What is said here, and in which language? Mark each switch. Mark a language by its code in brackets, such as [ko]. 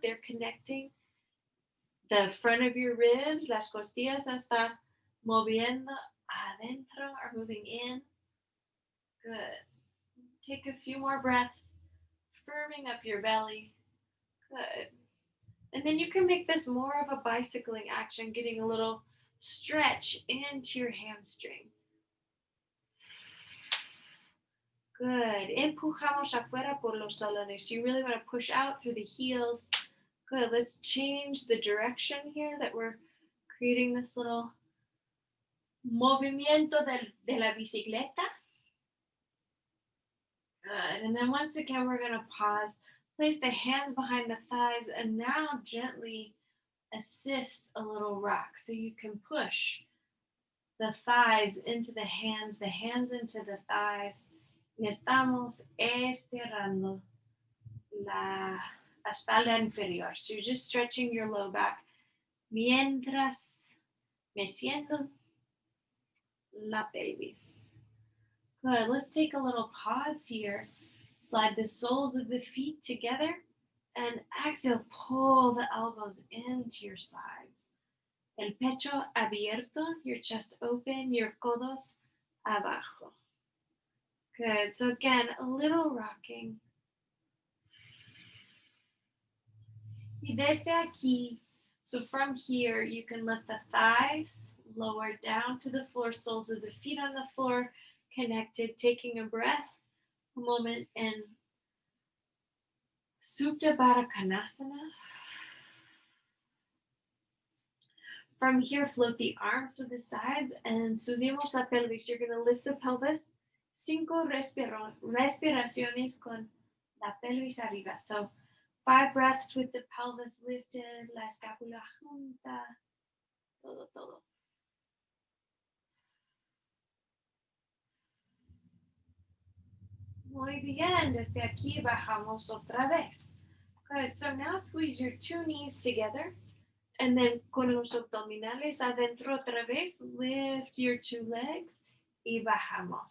[en] They're connecting the front of your ribs, [es] las costillas está moviendo adentro, [en] are moving in. Good. Take a few more breaths, firming up your belly. Good. And then you can make this more of a bicycling action, getting a little stretch into your hamstring. Good. [es] Empujamos afuera por los talones. [en] So you really want to push out through the heels. Good. Let's change the direction here that we're creating this little [es] movimiento de la bicicleta. [en] Good. And then once again, we're going to pause. Place the hands behind the thighs and now gently assist a little rock. So you can push the thighs into the hands into the thighs. [es] Y estamos estirando la espalda inferior. [en] So you're just stretching your low back [es] mientras meciendo la pelvis. [en] Good. Let's take a little pause here. Slide the soles of the feet together and exhale, pull the elbows into your sides. [es] El pecho abierto, [en] your chest open, [es] your codos abajo. [en] Good. So again, a little rocking. [es] Y desde aquí, [en] so from here, you can lift the thighs, lower down to the floor, soles of the feet on the floor, connected, taking a breath, a moment in Supta Baddha Konasana. From here, float the arms to the sides and [es] subimos la pelvis. [en] You're going to lift the pelvis. [es] 5 respiraciones con la pelvis arriba. [en] So 5 breaths with the pelvis lifted, [es] la escápula junta, todo, todo. Muy bien, desde aquí bajamos otra vez. [en] Good, so now squeeze your 2 knees together. And then [es] con los abdominales adentro otra vez, [en] lift your 2 legs [es] y bajamos.